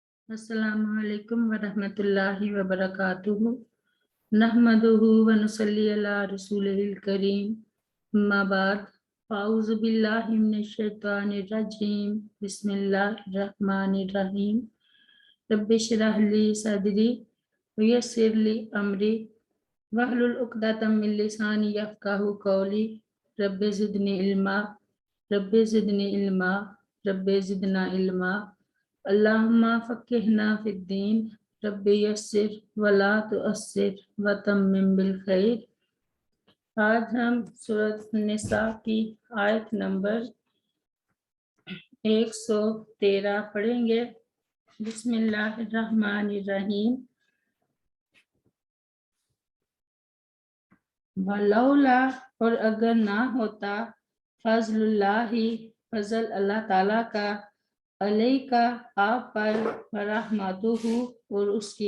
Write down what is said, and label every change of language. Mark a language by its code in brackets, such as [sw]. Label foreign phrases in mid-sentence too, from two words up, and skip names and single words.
[ar] السلام عليكم ورحمة الله وبركاته نحمده ونصلي على رسوله الكريم أما بعد فأعوذ بالله من الشيطان الرجيم بسم الله الرحمن الرحيم رب اشرح لي صدري ويسر لي أمري واحلل عقدة من لساني يفقهوا قولي رب زدني علما رب زدني علما رب زدنا علما اللهم فقهنا في الدين رب يسر ولا تعسر وتمم بالخير. [hi] आज हम सूरत निसा की आयत नंबर 113 पढ़ेंगे। [ar] بسم الله الرحمن الرحيم. ولولا, [hi] और अगर ना होता, फज़लुल्लाहि, फज़ल अल्लाह ताला का, अलैका, आप पर, रहमतुहु, और उसकी